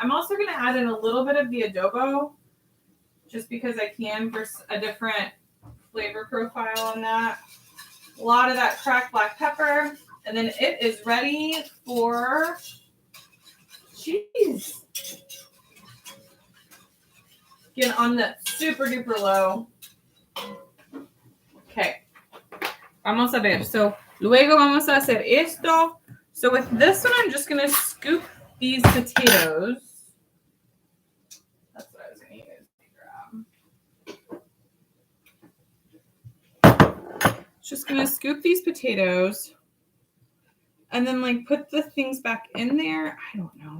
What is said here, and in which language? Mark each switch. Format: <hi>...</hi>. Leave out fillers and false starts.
<en>I'm also going to add in a little bit of the adobo just because I can for a different flavor profile on that. A lot of that cracked black pepper, and then it is ready for cheese. Again, on the super duper low.</en> <es>Okay. Vamos a ver. So, luego vamos a hacer esto.</es> <en>So, with this one, I'm just going to scoop these potatoes. That's what I was going to use. Just going to scoop these potatoes and then, like, put the things back in there. I don't know.</en>